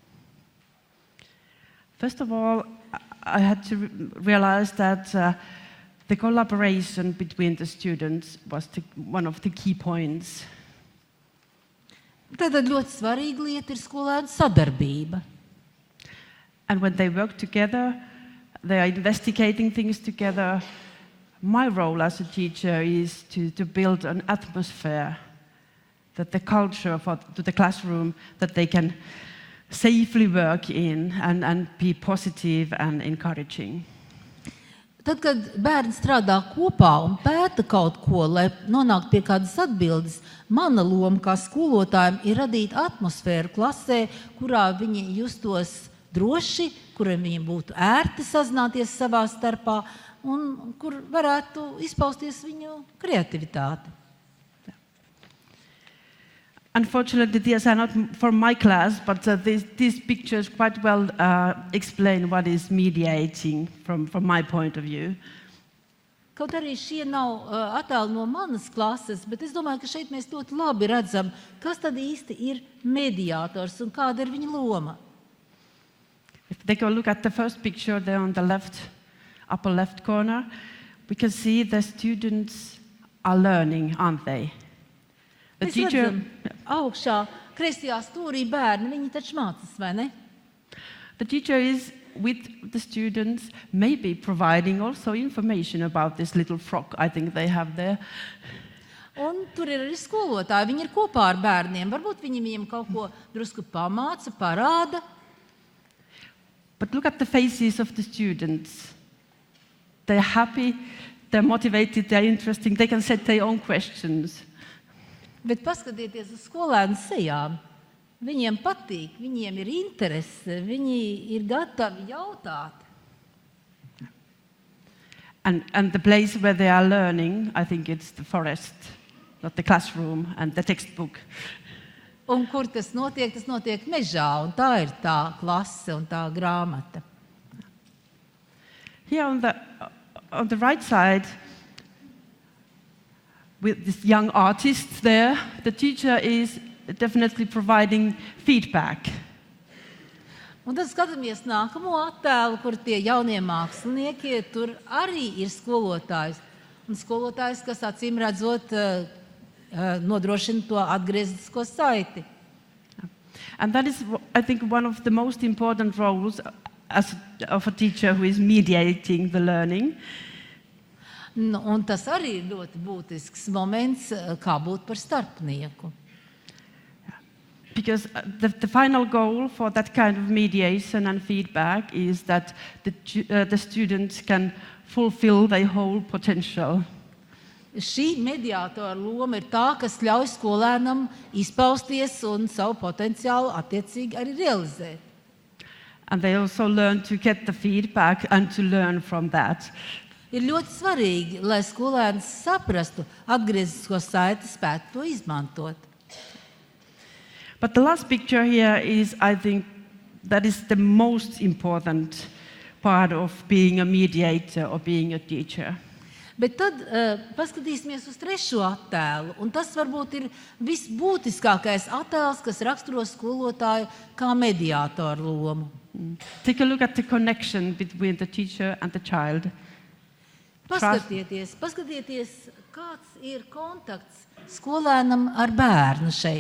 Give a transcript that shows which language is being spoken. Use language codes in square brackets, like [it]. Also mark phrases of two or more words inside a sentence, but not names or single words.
[en] First of all, I had to realize that the collaboration between the students was one of the key points. [lv] Tātad ļoti svarīga lieta ir skolēnu sadarbība. [en] And when they work together, they are investigating things together. My role as a teacher is to build an atmosphere, that the culture to the classroom, that they can safely work in and be positive and encouraging. [lv] Tad, kad bērni strādā kopā un pēta kaut ko, lai nonāktu pie kādas atbildes, mana loma kā skolotājiem ir radīt atmosfēru klasē, kurā viņi justos droši, kuriem viņiem būtu ērti sazināties savā starpā un kur varētu izpausties viņu kreativitāte. [en] Unfortunately, these are not for my class, but these pictures quite well explain what is mediating from my point of view. [lv] Kaut arī šie nav attēli no manas klases, bet es domāju, ka šeit mēs ļoti labi redzam, kas tad īsti ir mediātors un kāda ir viņa loma. [en] If they go look at the first picture there on the left, upper left corner, we can see the students are learning, aren't they? The [lv] Mēs [en] teacher, [lv] redzam augšā, kreisajā stūrī bērni, viņi taču mācas, vai ne? [en] the teacher is with the students, maybe providing also information about this little frog I think they have there. [lv] Un tur ir arī skolotāji, viņi ir kopā ar bērniem, varbūt viņiem kaut ko drusku pamāca, parāda. [en] But look at the faces of the students. They're happy, they're motivated, they're interesting, they can set their own questions. [lv] Bet paskatieties uz skolēnu sejām. Viņiem patīk, viņiem ir interese, viņi ir gatavi jautāt. [en] And the place where they are learning, I think it's the forest, not the classroom and the textbook. [lv] Un kur tas notiek mežā, un tā ir tā klase un tā grāmata. [en] Here on the right side, with this young artist there, the teacher is definitely providing feedback. [lv] Un tad skatāmies nākamo attēlu, kur tie jaunie mākslinieki, tur arī ir skolotājs. Un skolotājs, kas acīm redzot, nodrošina to atgrieznisko saiti. [en] And that is, I think, one of the most important roles of a teacher who is mediating the learning. [lv] Un tas arī ir ļoti būtisks moments, kā būt par starpnieku. [en] Because the final goal for that kind of mediation and feedback is that the students can fulfill their whole potential. [lv] Šī mediātora loma ir tā, kas ļauj skolēnam izpausties un savu potenciālu attiecīgi arī realizēt. [en] And they also learn to get the feedback and to learn from that. [lv] Ir ļoti svarīgi, lai skolēns saprastu atgrieznisko saiti, spētu to izmantot. [en] But the last picture here is, I think, that is the most important part of being a mediator or being a teacher. [lv] Bet tad paskatīsimies uz trešo attēlu, un tas varbūt ir visbūtiskākais attēls, kas raksturo skolotāju kā mediātoru lomu. [en] Take a look at the connection between the teacher and the child. [lv] Paskatieties, kāds ir kontakts skolēnam ar bērnu šeit.